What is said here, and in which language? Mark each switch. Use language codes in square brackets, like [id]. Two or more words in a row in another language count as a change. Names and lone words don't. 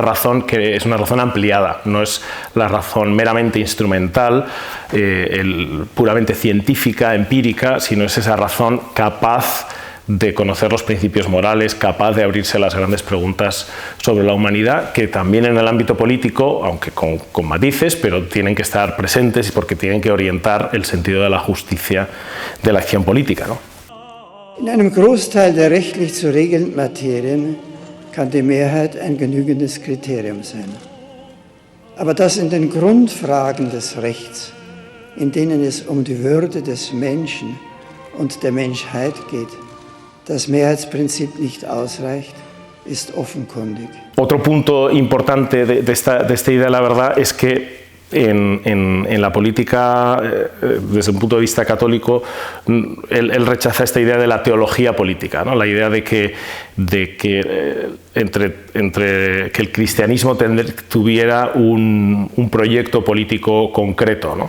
[es] razón que es una razón ampliada, no es la razón meramente instrumental, puramente científica, empírica, sino es esa razón capaz de conocer los principios morales, capaz de abrirse las grandes preguntas sobre la humanidad, que también en el ámbito político, aunque con matices, pero tienen que estar presentes porque tienen que orientar el sentido de la justicia de la acción política, ¿no? [de] In einem Großteil der rechtlich zu regelnden Materien kann die Mehrheit ein genügendes Kriterium sein. Aber dass in den Grundfragen des Rechts, in denen es um die Würde des Menschen und der Menschheit geht, das Mehrheitsprinzip nicht ausreicht, ist offenkundig. [es] Otro punto importante de esta idea de la verdad es que en la política, desde un punto de vista católico, él rechaza esta idea de la teología política, ¿no? La idea de que que el cristianismo tuviera un proyecto político concreto, ¿no?